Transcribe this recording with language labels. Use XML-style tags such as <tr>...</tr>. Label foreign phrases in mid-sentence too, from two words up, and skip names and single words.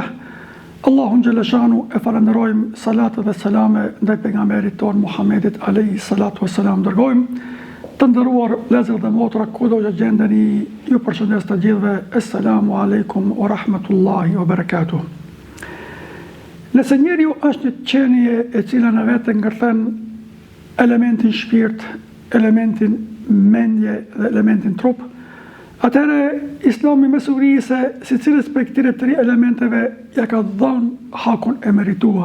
<sq>Allahun</sq> <ar>جل شأنه</ar> <sq>e falenderojmë, salatë dhe selame ndaj pejgamberit ton Muhammedit</sq> <ar>عليه الصلاة والسلام.</ar> <sq>Dërgojmë të nderuar vëllezër dhe motra, kudo që gjendeni, ju përshëndes të gjithëve.</sq> <ar>السلام عليكم ورحمة الله وبركاته.</ar> <sq>Nëse njeriu është një qenie e cila në vetë ngërthen elementin shpirt, elementin mendje dhe elementin trup, atëherë Islami mesuri se si cilës për këtire tri elementeve ja ka dhënë hakun e merituar.</sq>